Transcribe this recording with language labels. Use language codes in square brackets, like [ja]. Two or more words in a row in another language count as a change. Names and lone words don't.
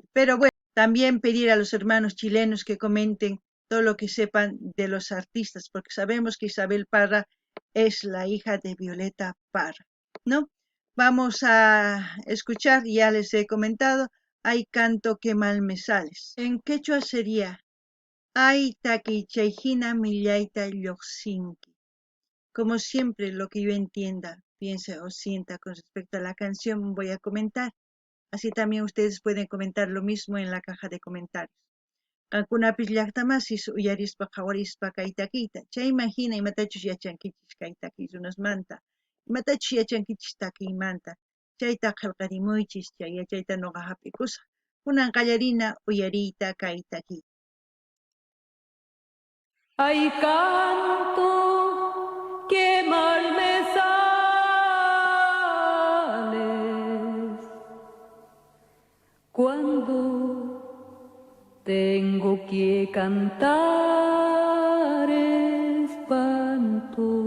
[es] Pero bueno, también pedir a los hermanos chilenos que comenten todo lo que sepan de los artistas, porque sabemos que Isabel Parra es la hija de Violeta Parra, ¿no? Vamos a escuchar, ya les he comentado, Ay, canto, qué mal me sales. En quechua sería [qu] Ay, taki chayhina millayta lluqsinki. [es] Como siempre, lo que yo entienda, piense o sienta con respecto a la canción, voy a comentar. Así también ustedes pueden comentar lo mismo en la caja de comentarios. [qu] Qankunapis llaqtamasis uyarispa qawarispa kay takiyta. Chay imagina imatachus yachankichis kay takiy runasmanta. Imatachus yachankichis takiymanta. Chayta qillqarimuychis, chay yachayta noqa hap'ikusaq. Kunan qallarina uyariyta kay takiy. [es] Ay, canto, qué mal me sales cuando tengo que cantar espanto.